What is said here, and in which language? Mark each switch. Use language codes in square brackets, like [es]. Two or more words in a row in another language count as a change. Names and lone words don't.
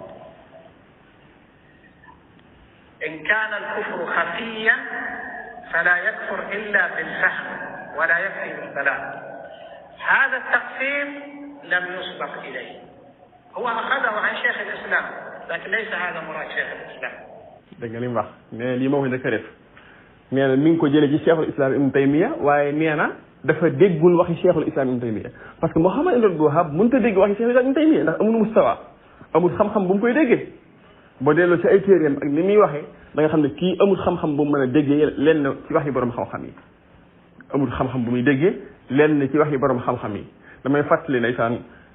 [ar] إن كان الكفر خفيا فلا يكفر إلا بالفهم ولا يكفي بالبلاغ. هذا التقسيم لم يسبق إليه هو أخذه عن شيخ الإسلام لكن ليس هذا مراد شيخ الإسلام. [wo] dégg nga li mu wax nee lii moo ko njëkk a def nee na mi ngi ko jëlee ci cheikhul islam ibn Taymiyya waaye nee na dafa déggul waxi cheikhul islam ibn Taymiyya [fr] parce que [wo] Muhammad ibn Abdul Wahhab mënut a dégg waxi cheikhul islam ibn Taymiyya ndax amul mustawa amul xam-xam bu mu koy déggee boo delloo ci ay téeréem ak ni muy waxee da nga xam ne kii amul xam-xam bu mu mën a déggee lenn ci wax yi borom xam-xam yi amul xam-xam bu muy déggee lenn ci wax yi borom xam-xam yi damay fàttali ndeysaan